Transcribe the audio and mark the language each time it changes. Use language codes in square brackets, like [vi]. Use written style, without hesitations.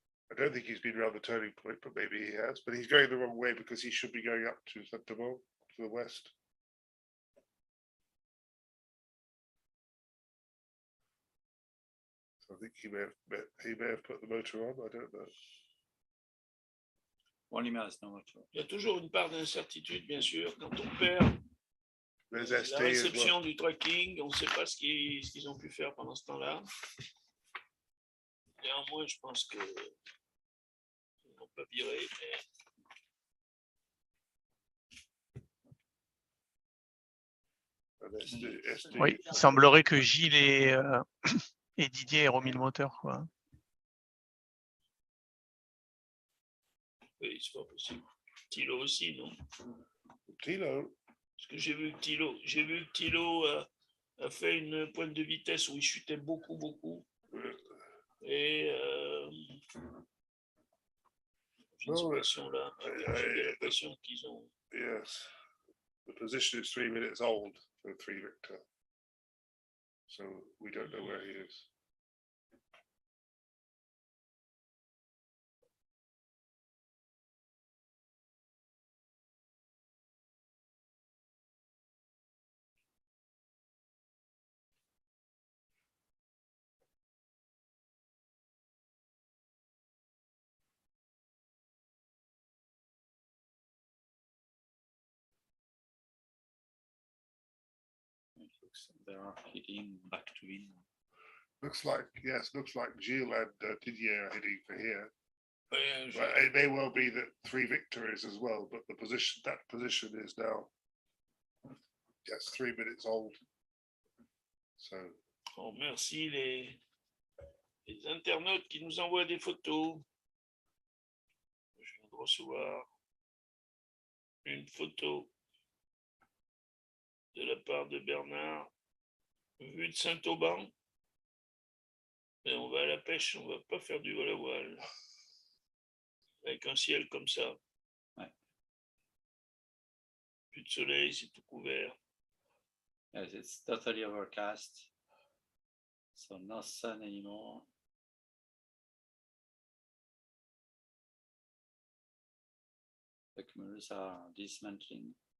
[en] I don't think he's been around the turning point, but maybe he has. But he's going the wrong way because he should be going up to Saint-Amand, to the west. So I think he may have put the motor on. I don't know. One email is not much. [fr] Il y a toujours une part d'incertitude, bien sûr, quand on perd [en] There's [fr] la [en] SD as [fr] réception [en] well. [fr] du tracking, on ne sait pas ce qu'ils ont pu faire pendant ce temps-là. Néanmoins, je pense que ils n'ont pas viré, mais [en] And SD. [fr] Oui, il semblerait que Gilles et Didier aient remis le moteur, quoi. oui, c'est pas possible. Thilo aussi, non? Tilo, Parce que j'ai vu que Thilo a fait une pointe de vitesse où il chutait beaucoup. Et j'ai [en] Oh, [fr] l'impression là, j'ai l'impression qu'ils ont. [en] yes. The position is 3 minutes old for 3 Victor. So we don't know where he is. It looks they are heading back to Vinon. Looks like Gilles and Didier are heading for here. [fr] Ouais, [en] But it may well be that 3 Victor is as well, but that position is now 3 minutes old. So [fr] oh, merci les internautes qui nous envoient des photos. Je viens de recevoir une photo de la part de Bernard, vue de Saint-Auban. Et on va à la pêche, on va pas faire du vol à voile. Avec un ciel comme ça. Ouais. Plus de soleil, c'est tout couvert. [en] Yes, it's totally overcast. So no sun anymore. The cameras are dismantling.